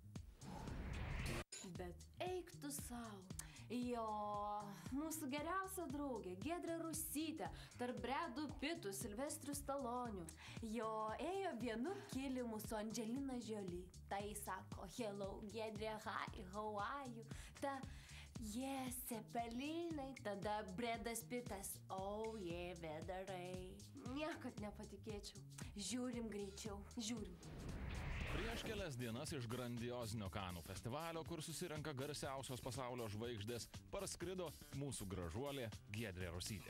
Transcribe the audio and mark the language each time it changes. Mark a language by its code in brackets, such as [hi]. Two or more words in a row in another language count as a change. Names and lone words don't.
[lt] Bet eik tu savo. Jo, mūsų geriausia draugė, Giedrė Rusytė, tarp Bredų Pitų, Silvestrių Stalonių. Jo, ėjo vienu kilimu su Angelina Jolie. Tai sako, hello, Giedrė, [en] hi, how are you? Ta, yes, [lt] cepelinai. Tada Bredas Pitas, [en] oh, yeah, [lt] vedarai. Niekad nepatikėčiau. Žiūrim greičiau, žiūrim. Prieš kelias dienas iš grandiozinio Kanų festivalio, kur susirenka garsiausios pasaulio žvaigždės, parskrido mūsų gražuolė Giedrė Rusytė.